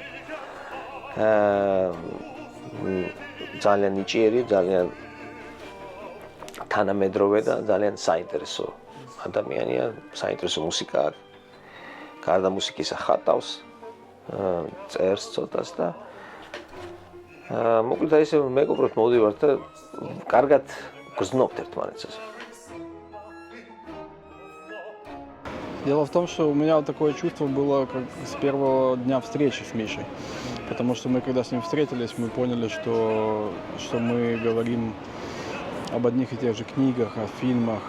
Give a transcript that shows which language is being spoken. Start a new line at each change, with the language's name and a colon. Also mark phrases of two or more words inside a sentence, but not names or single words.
Georgian: ძალიან ნიჭიერი, ძალიან თანამედროვე და ძალიან საინტერესო ადამიანია, საინტერესო მუსიკა აქვს. გარდა მუსიკისა ხატავს, წერს ცოტას და მოკლედ აი ესე მეგობრად მოვდივართ და კარგად გრძნობთ ერთმანეთს.
Russian: Дело в том, что у меня вот такое чувство было как с первого дня встречи с Мишей. Потому что мы, когда с ним встретились, мы поняли, что мы говорим об одних и тех же книгах, о фильмах.